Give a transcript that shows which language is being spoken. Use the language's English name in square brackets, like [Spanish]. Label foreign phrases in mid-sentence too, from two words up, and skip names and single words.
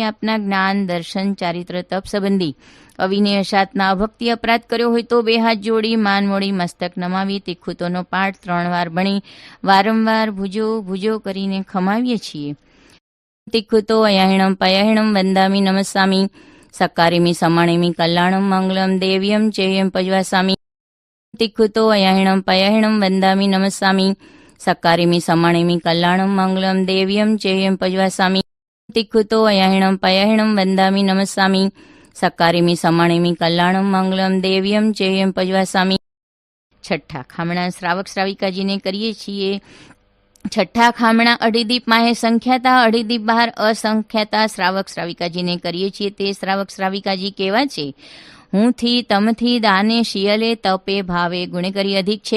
[Gujarati] આપના જ્ઞાન દર્શન ચારિત્ર તપ સંબંધી અવિનય સાતના અભક્તિ અપરાધ કર્યો હોય તો 2 હાથ જોડી માન મોડી મસ્તક નમાવી તિખુતોનો પાઠ 3 વાર ભણી વારંવાર ભુજો ભુજો કરીને ખમાવીએ છીએ. [Prakrit languages] તિખુતો અયહિણમ પયહિણમ વંદામિ નમસ્સામિ सक्कारिमि समाणिमि कल्याणं मङ्गलं देव्यं चेयं पज्वासामि तिक्खुतो अयहिणं पयहिणं वन्दामि नमस्सामि सक्कारिमि समाणिमि कल्याणं मङ्गलं देव्यं चेयं पज्वासामि तिक्खुतो अयहिणं पयहिणं वन्दामि नमस्सामि सक्कारिमि समाणिमि कल्याणं मङ्गलं देव्यं चेयं पज्वासामि. [Gujarati] છઠ્ઠા ખામણા શ્રાવક શ્રાવિકાજીને કરીએ છીએ. છઠ્ઠા ખામણા અઢીદીપ માહે સંખ્યાતા, અઢીદીપ બહાર અસંખ્યાતા શ્રાવક શ્રાવિકાજીને કરીએ છીએ. તે શ્રાવક શ્રાવિકાજી કેવા છે? હુંથી તમથી દાને શિયલે તપે ભાવે ગુણે કરી અધિક છે.